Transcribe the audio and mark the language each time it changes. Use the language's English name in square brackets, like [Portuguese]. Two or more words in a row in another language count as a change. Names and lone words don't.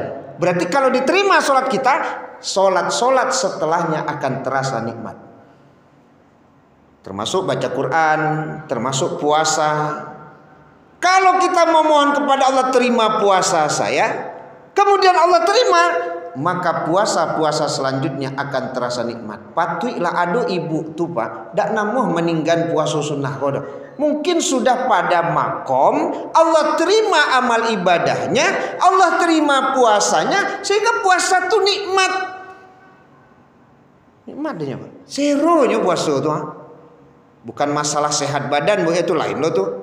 [Indonesian] Berarti kalau diterima sholat kita, sholat setelahnya akan terasa nikmat. Termasuk baca Quran, termasuk puasa. Kalau kita memohon kepada Allah terima puasa saya, kemudian Allah terima, maka puasa selanjutnya akan terasa nikmat. [Minangkabau] Patuilah ado ibu tu Pak, dak namuh meninggal puasa sunnah kodo. [Indonesian] Mungkin sudah pada makom Allah terima amal ibadahnya, Allah terima puasanya, sehingga puasa tu nikmat. Nikmat dia Pak. Serunya puasa tu. Bukan masalah sehat badan Bu, itu [Minangkabau] lain lo tuh.